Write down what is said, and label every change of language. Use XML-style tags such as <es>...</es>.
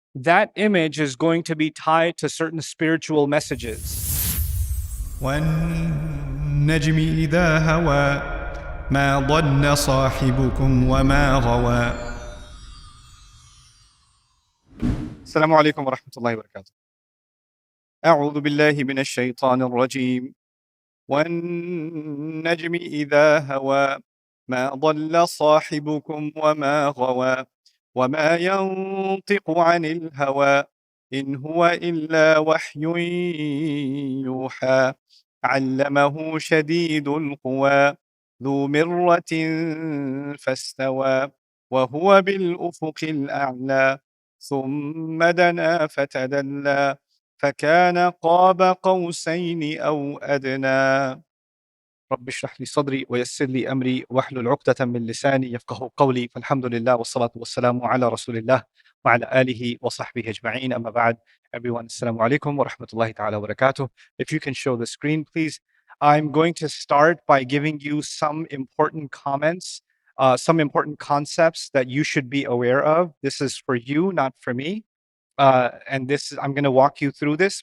<en>that image is going to be tied to certain spiritual messages.</en> <ar>والنجم إذا هوى ما ضل صاحبكم وما غوى. السلام عليكم ورحمة الله وبركاته. أعوذ بالله من الشيطان الرجيم. والنجم إذا هوى ما ضل صاحبكم وما غوى وما ينطق عن الهوى إن هو إلا وحي يوحى علمه شديد القوى ذو مرة فاستوى وهو بالأفق الأعلى ثم دنا فتدلى فكان قاب قوسين أو أدنى. رب اشرح لي صدري ويسر لي أمري واحلل عقدة من لساني يفقه قولي فالحمد لله والصلاة والسلام على رسول الله وعلى آله وصحبه أجمعين. أما بعد,</ar> <en>everyone, assalamu alaikum wa rahmatullahi ta'ala wa barakatuh. If you can show the screen, please. I'm going to start by giving you some important comments, some important concepts that you should be aware of. This is for you, not for me. And I'm going to walk you through this.</en>